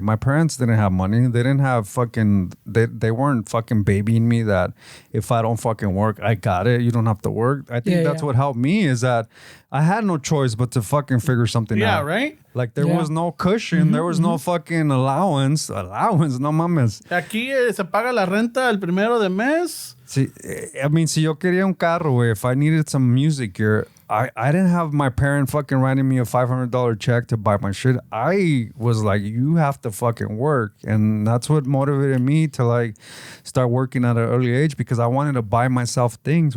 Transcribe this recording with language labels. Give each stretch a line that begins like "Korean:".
English: My parents didn't have money. They didn't have fucking, they weren't fucking babying me that if I don't fucking work, I got it. You don't have to work. I think that's what helped me is that I had no choice but to fucking figure something out. Yeah, right? Like there was no cushion. There was no fucking allowance.
Spanish: Allowance, no mames. Aquí se paga la renta el primero de mes.
English: See, I mean,
Spanish: si yo quería un carro, güey,
English: if I needed some music gear, I didn't have my parent fucking writing me a $500 check to buy my shit. I was like, you have to fucking work. And that's what motivated me to like start working at an early age, because I wanted to buy myself things.